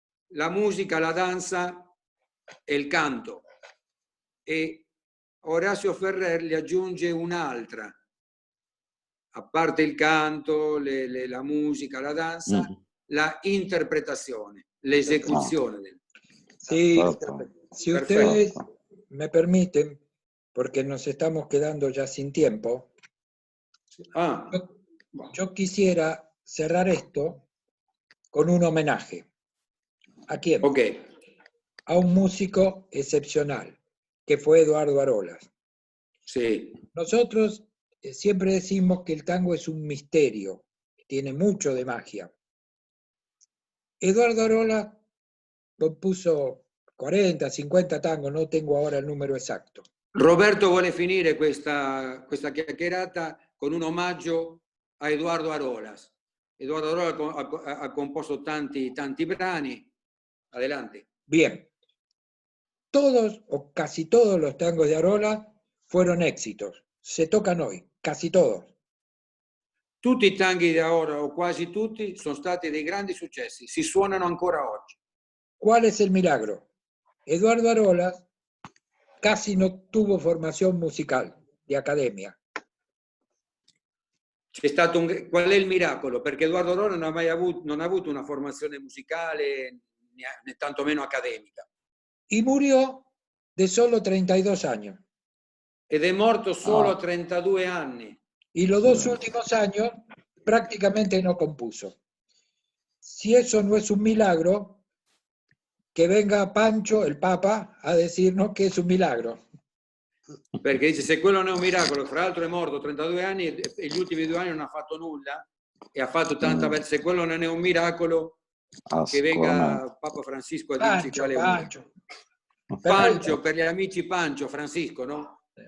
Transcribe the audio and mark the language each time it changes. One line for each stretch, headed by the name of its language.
Italian: La musica, la danza e il canto. E Horacio Ferrer le aggiunge un'altra, a parte il canto, la musica, la danza, la interpretazione, l'esecuzione.
Spanish: Sí, si ustedes me permiten, porque nos estamos quedando ya sin tiempo, yo quisiera cerrar esto con un homenaje. ¿A quién? A un músico excepcional, que fue Eduardo Arolas. Sí. Nosotros siempre decimos que el tango es un misterio, tiene mucho de magia. Eduardo Arolas compuso 40, 50 tangos, no tengo ahora el número exacto.
Italian: Roberto vuole finire questa chiacchierata con un omaggio a Eduardo Arolas. Eduardo Arolas ha composto tanti brani. Adelante.
Spanish: Bien. Todos o casi todos los tangos de Arolas fueron éxitos. Se tocan hoy, casi todos.
Italian: Tutti i tanghi di Arolas, o quasi tutti, sono stati dei grandi successi. Si suonano ancora oggi.
Spanish: ¿Cuál es el milagro? Eduardo Arolas casi no tuvo formación musical
Italian: di accademia. Qual è il miracolo? Perché Eduardo Arolas non ha avuto una formazione musicale né tantomeno accademica.
Spanish: Y murió de solo 32 años.
Italian: Ed è morto solo a 32 anni.
Spanish: Y los 2 últimos años prácticamente no compuso. Si eso no es un milagro, que venga Pancho, el Papa, a decirnos que es un milagro.
Italian: Perché dice, se quello non è un miracolo, fra l'altro è morto 32 anni e gli ultimi 2 anni non ha fatto nulla, e ha fatto tanta bella, se quello non è un miracolo, che venga Papa Francisco a dirci qual è Pancho. Pancho, per gli amici Pancho, Francisco, ¿no?